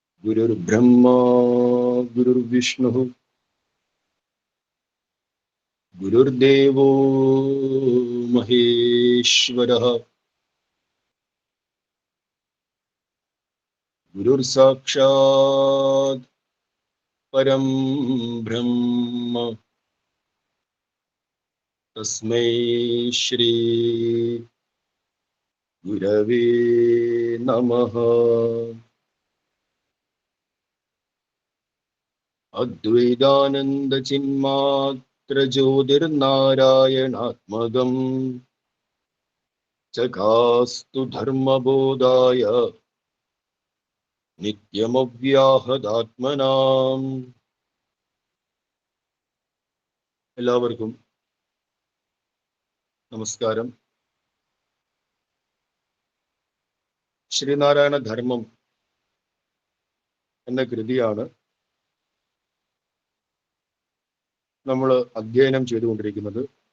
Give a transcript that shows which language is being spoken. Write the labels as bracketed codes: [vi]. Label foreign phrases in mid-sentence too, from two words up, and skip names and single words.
[sa] गुरुर्ब्रह्मा गुरुर्विष्णुः गुरुर्देवो महेश्वरः गुरुर्साक्षात् परं ब्रह्म तस्मै श्री गुरवे नमः। अद्वैतानंद चिन्मात्र ज्योतिर्नारायणात्मकम् चकास्तु धर्मबोधाय നിത്യമവ്യാഹതാത്മനാം. [ml] എല്ലാവർക്കും നമസ്കാരം. ശ്രീനാരായണ ധർമ്മം എന്ന കൃതിയാണ് നമ്മൾ അധ്യയനം ചെയ്തുകൊണ്ടിരിക്കുന്നത്.